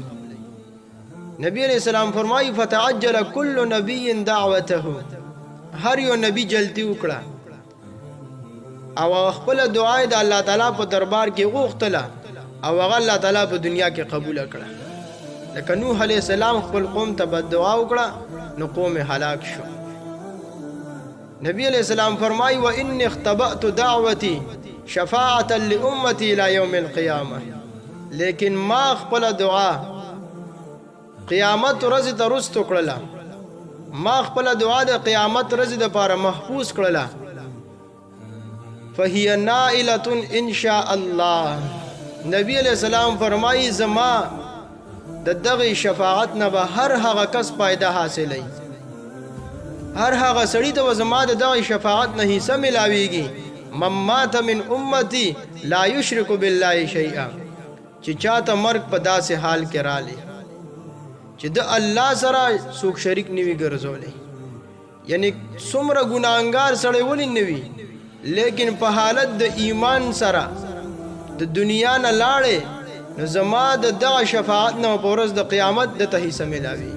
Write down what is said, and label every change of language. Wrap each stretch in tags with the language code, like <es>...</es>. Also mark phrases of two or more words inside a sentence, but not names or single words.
<ps>نبی</ps> <ar>علیہ السلام</ar> <ps>فرمایي</ps> <ar>فتعجل كل نبی دعوته،</ar> <ps>هر یو نبی جلدی وکړه او خپل دعا د الله تعالی په دربار کې غوښتله او هغه الله تعالی په دنیا کې قبول کړه. لکه نوح</ps> <ar>علیہ السلام</ar> <ps>خپل قوم ته بد دعا وکړه نو قوم هلاک شو.</ps> <ar>نبی علیہ السلام فرمایي وان اختبأت دعوتي شفاعة لامتي الى يوم القيامه،</ar> <ps>لیکن ما خپل دعا قیامت ورځ ته رستو کړله، ما خپل دعا د قیامت ورځ لپاره محفوظ کړله.</ps> <ar>فهي نائلة ان شاء الله،</ar> <ps>نبی</ps> <ar>علیہ السلام</ar> <ps>فرمایي زما د دغه شفاعت نه به هر هغه کس فائدہ حاصلوي، هر هغه سړی ته زما د دغه شفاعت نه حصہ ملاويږي.</ps> <ar>من مات من امتي لا يشرك بالله شيئا،</ar> <ps>چې چاته مرګ په داسې حال کې رالی چې د الله سره څوک شریک نیوي ګرځولې، یعنی څومره ګناهګار سړی ولې نیوي لیکن په حالت د ایمان سره د دنیا نه لاړې نو زما د دغه شفاعت نه په ورځ د قیامت د ته حصہ ملاويږي.</ps>